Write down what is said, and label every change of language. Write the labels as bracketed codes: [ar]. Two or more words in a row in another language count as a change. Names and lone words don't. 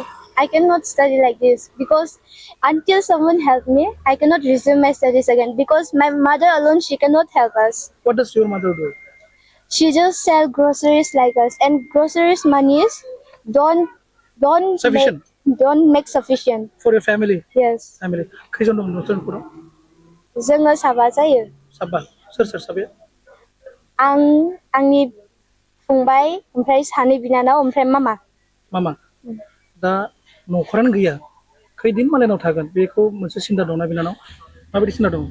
[en] I cannot study like this because until someone help me, I cannot resume my studies again because my mother alone, she cannot help us. What does your mother do? She just sell groceries like us and groceries monies don't make sufficient. For your family? Yes. Family. [brx] खैजन दं नोंसोरखौ? जोङो साबा जायो. साबा? सोर साबाया? आंनि फंबाय ओमफ्राय सानै बिनानाव ओमफ्राय मामा. दा नख'रानो गैया खैदिन मालायनाव थागोन बेखौ मोनसे सिन्था दंना बिनानाव माबायदि सिन्था दं